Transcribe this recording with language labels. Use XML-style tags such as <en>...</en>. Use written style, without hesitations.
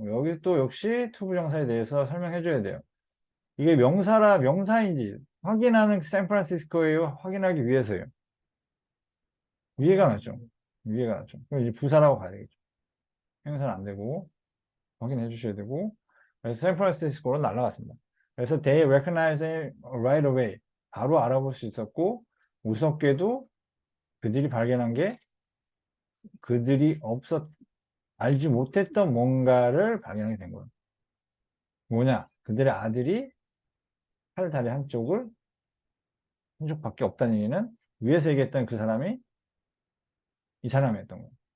<ko>여기 또 역시 투부정사에 대해서 설명해 줘야 돼요. 이게 명사라 명사인지 확인하는 샌프란시스코예요? 확인하기 위해서예요? 위에가 낫죠. 위에가 낫죠. 그럼 이제 부사라고 가야 되겠죠. 행사는 안 되고 확인해 주셔야 되고. 그래서 샌프란시스코로 날아갔습니다.</ko> <en>그래서 they recognize him right away.</en> <ko>바로 알아볼 수 있었고, 무섭게도 그들이 발견한 게 그들이 알지 못했던 뭔가를 발견하게 된 거예요. 뭐냐? 그들의 아들이 팔, 다리 한쪽밖에 없다는 얘기는 위에서 얘기했던 그 사람이 이 사람이었던 거예요.</ko>